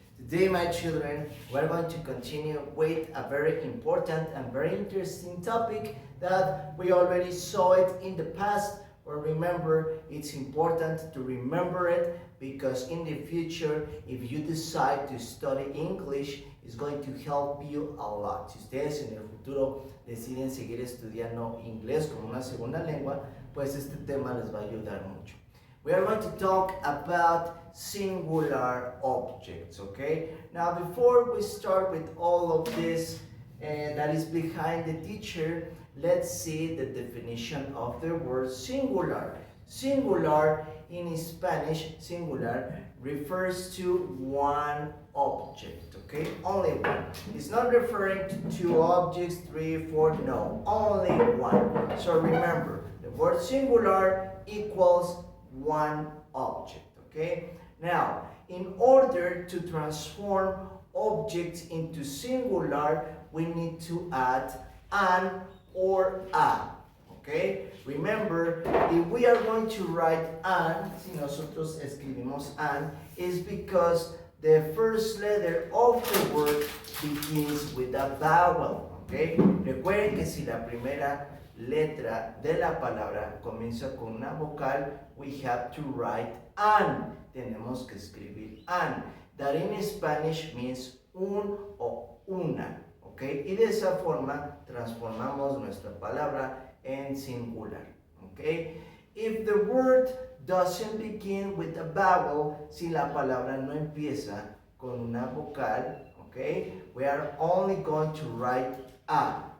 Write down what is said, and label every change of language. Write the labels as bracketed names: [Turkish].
[English] Today, my children, we're going to continue with a very important and very interesting topic that we already saw it in the past. But remember, it's important to remember it because in the future, if you decide to study English, it's going to help you a lot. [Spanish] Si ustedes en el futuro deciden seguir estudiando inglés como una segunda lengua, pues este tema les va a ayudar mucho. [English] We are going to talk about singular objects, okay? Now, before we start with all of this that is behind the teacher, let's see the definition of the word singular. Singular in Spanish, singular, refers to one object, okay? Only one. It's not referring to two objects, three, four, no, only one. So remember, the word singular equals one object, okay? Now, in order to transform objects into singular, we need to add an or a, okay? Remember, if we are going to write an, [Spanish] si nosotros escribimos an, [English] is because the first letter of the word begins with a vowel, okay? [Spanish] Recuerden que si la primera letra de la palabra comienza con una vocal, [English] we have to write an. [Spanish] Tenemos que escribir an. [English] That in Spanish means [Spanish] un o una, [English] okay? [Spanish] Y de esa forma transformamos nuestra palabra en singular, okay? [English] If the word doesn't begin with a vowel, [Spanish] si la palabra no empieza con una vocal, [English] okay, we are only going to write a.